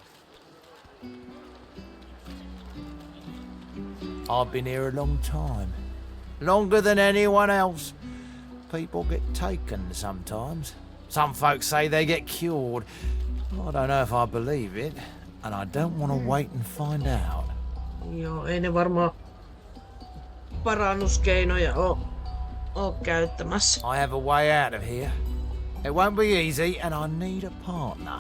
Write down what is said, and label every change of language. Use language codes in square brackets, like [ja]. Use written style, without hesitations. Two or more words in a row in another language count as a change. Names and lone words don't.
[en] I've been here a long time. Longer than anyone else. People get taken sometimes. Some folks say they get cured. I don't know if I believe it, and I don't want to wait and find out. [fi] Joo, ei ne varmaan parannuskeinoja oo käyttämässä. [en] I have a way out of here. It won't be easy, and I need a partner.